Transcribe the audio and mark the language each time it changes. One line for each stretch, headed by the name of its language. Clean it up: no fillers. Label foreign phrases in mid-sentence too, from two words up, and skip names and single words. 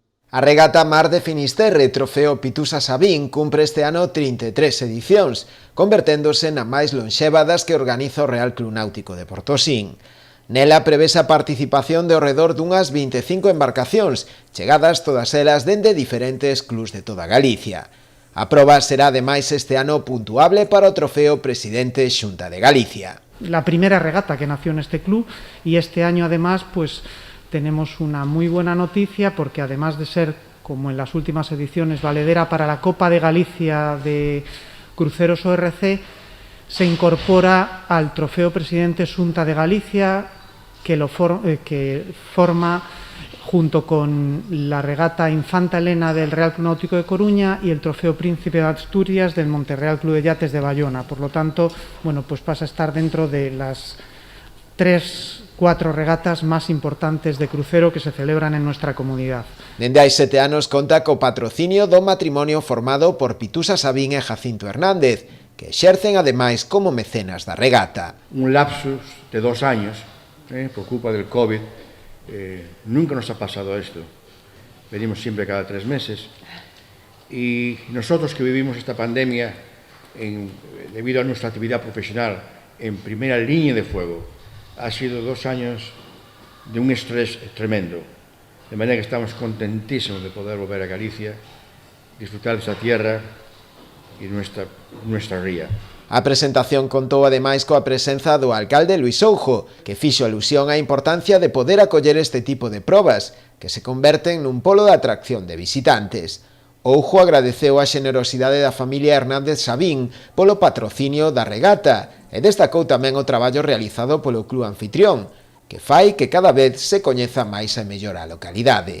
Galician: A regata Mar de Finisterre, trofeo Pitusa Sabín, cumpre este ano 33 edicións, converténdose na máis lonxeva das que organiza o Real Club Náutico de Portosín. Nela prevese a participación de ao redor dunhas 25 embarcacións, chegadas todas elas dende diferentes clubs de toda Galicia. A proba será ademais este ano puntuable para o trofeo Presidente Xunta de Galicia.
Spanish: La primera regata que nació en este club y este año además pues tenemos una muy buena noticia porque además de ser, como en las últimas ediciones, valedera para la Copa de Galicia de Cruceros ORC, se incorpora al Trofeo Presidente Xunta de Galicia que forma junto con la regata Infanta Elena del Real Club Náutico de Coruña y el Trofeo Príncipe de Asturias del Monterreal Club de Yates de Bayona. Por lo tanto, bueno, pues pasa a estar dentro de las 3-4 regatas máis importantes de crucero que se celebran en nuestra comunidade.
Galician: Dende hai 7 anos conta co patrocinio do matrimonio formado por Pitusa Sabín e Jacinto Hernández, que exercen ademais como mecenas da regata.
Spanish: Un lapsus de 2 años, por culpa del COVID, nunca nos ha pasado esto. Venimos siempre cada 3 meses y nosotros que vivimos esta pandemia debido a nuestra actividad profesional en primera línea de fuego, ha sido 2 años de un estrés tremendo, de manera que estamos contentísimos de poder volver a Galicia, disfrutar de esta tierra e nuestra ría.
Galician: A presentación contou ademais coa presenza do alcalde Luís Oujo, que fixo alusión á importancia de poder acoller este tipo de probas, que se converten nun polo de atracción de visitantes. Oujo agradeceu a xenerosidade da familia Hernández Sabín polo patrocinio da regata e destacou tamén o traballo realizado polo club anfitrión, que fai que cada vez se coñeza máis e mellor a localidade.